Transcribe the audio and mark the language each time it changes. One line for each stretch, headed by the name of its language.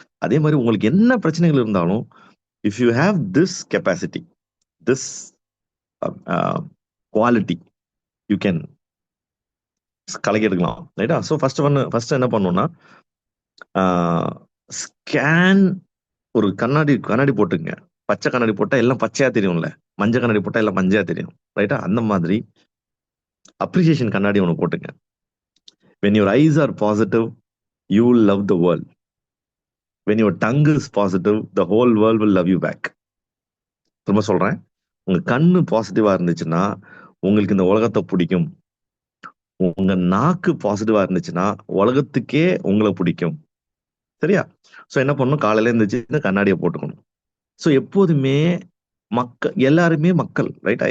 Tamil: அதே மாதிரி உங்களுக்கு என்ன பிரச்சனைகள் இருந்தாலும்,
English: if you have this capacity, this quality, you can
Tamil: கலக்கி எடுக்கலாம் ரைட்டா. ஸோ ஃபர்ஸ்ட் என்ன பண்ணணும்னா, ஸ்கேன், ஒரு கண்ணாடி போட்டுங்க. பச்சை கண்ணாடி போட்டா எல்லாம் பச்சையா தெரியும்ல, மஞ்சள் கண்ணாடி போட்டா எல்லாம் மஞ்சையா தெரியும் ரைட்டா. அந்த மாதிரி அப்ரிசியேஷன் கண்ணாடி ஒன்று போட்டுங்க.
English: when your eyes are positive, you will love the world. when your tongue is positive, the whole world will love you back.
Tamil: திரும்ப சொல்றேன், உங்க கண்ணு பாசிட்டிவா இருந்துச்சுன்னா உங்களுக்கு இந்த உலகத்தை பிடிக்கும். உங்க நாக்கு பாசிட்டிவா இருந்துச்சுன்னா உலகத்துக்கே உங்களை பிடிக்கும். சரியா? ஸோ என்ன பண்ணணும், காலையில இருந்துச்சு கண்ணாடியை போட்டுக்கணும். ஸோ எப்போதுமே எல்லாருமே மக்கள் ரைட்டா.